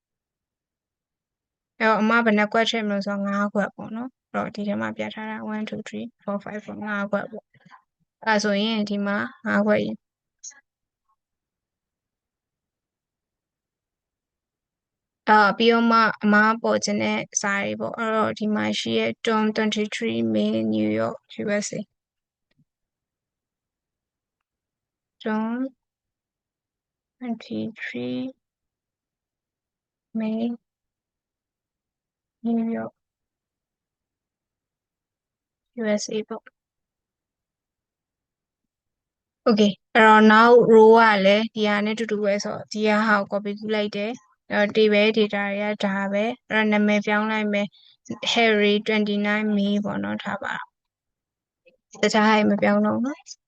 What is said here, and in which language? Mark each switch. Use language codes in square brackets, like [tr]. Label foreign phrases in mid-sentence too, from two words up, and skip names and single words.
[my] အဲ့တော့အမဘယ်နှကွက်ထည့်မလို့ဆိုတော့5ကွက်ပေါ့နော်အဲ့တော့ဒီထဲမှာပြထားတာ1 2 3 4 5 5ကွက်ပေါ့အဲ့ဆိုရင်ဒီမှာ5ကွက်ရင်ပြီးတော့မှအမပေါ်ခြင်းတဲ့စာတွေပေါ့အဲ့တော့ဒီမှာရှိရဲ့ Tom 23 May New York USA Tom 23 May New York USA ပေါ့ Okay အဲ့တော့ [en] now row [my] က လည်းဒီဟာနဲ့တူတူပဲဆိုတော့ဒီဟာကို copy ကူးလိုက်တယ်အဲ့တော့ [en] table data [my] တွေကဒါပဲအဲ့တော့နာမည်ပြောင်းလိုက်မယ် Harry 29 May ပေါ့နော်ထားပါတခြားဟာမပြောင်းတော့ဘူး